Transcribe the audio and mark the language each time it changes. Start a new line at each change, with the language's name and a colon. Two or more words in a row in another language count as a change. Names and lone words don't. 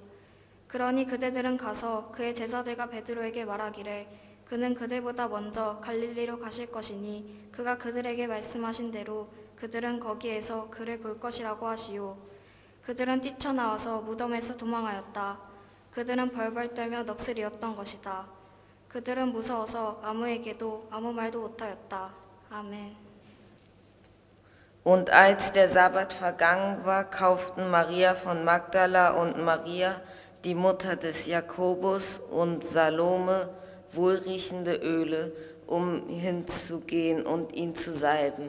Korean: 그러니 그대들은 가서 그의 제자들과 베드로에게 말하기를 그는 그들보다 먼저 갈릴리로 가실 것이니 그가 그들에게 말씀하신 대로 그들은 거기에서 그를 볼 것이라고 하시오. 그들은 뛰쳐나와서 무덤에서 도망하였다. 그들은 벌벌 떨며 넋을 잃었던 것이다. 그들은 무서워서 아무에게도 아무 말도 못하였다. 아멘.
German: Und als der Sabbat vergangen war, kauften Maria von Magdala und Maria, die Mutter des Jakobus, und Salome wohlriechende Öle, um hinzugehen und ihn zu salben.